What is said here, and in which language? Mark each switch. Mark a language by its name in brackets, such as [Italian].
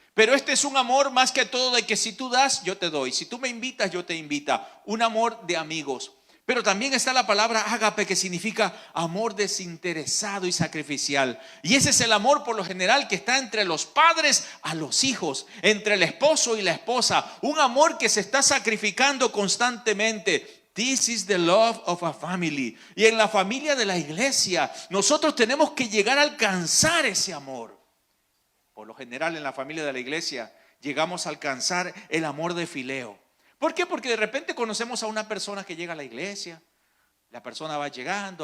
[Spanish] Pero este es un amor más que todo de que si tú das, yo te doy. Si tú me invitas, yo te invito. Un amor de amigos. Pero también está la palabra ágape, que significa amor desinteresado y sacrificial. Y ese es el amor por lo general que está entre los padres a los hijos, entre el esposo y la esposa. Un amor que se está sacrificando constantemente. [English] This is the love of a family. [Spanish] Y en la familia de la iglesia, nosotros tenemos que llegar a alcanzar ese amor. Por lo general en la familia de la iglesia llegamos a alcanzar el amor de fileo. ¿Por qué? Porque de repente conocemos a una persona que llega a la iglesia. La persona va llegando.